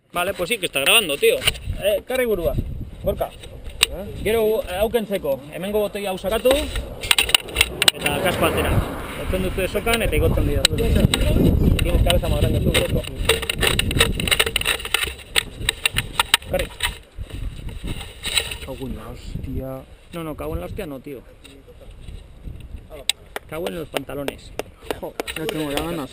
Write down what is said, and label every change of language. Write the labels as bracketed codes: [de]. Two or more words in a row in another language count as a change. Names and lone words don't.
[es] Vale, pues sí que está grabando, tío. [eu] Karri burua, Gorka. Gero haukentzeko, hemengo botoi hau sakatu eta kasko atera. Otzen dute sokan eta igotzen dira. [es] Tienes cabeza más grande tú, Gorka. Karri. Cago en la hostia. No, cago en la hostia no, tío. Cago en los pantalones. Ya tengo ya ganas.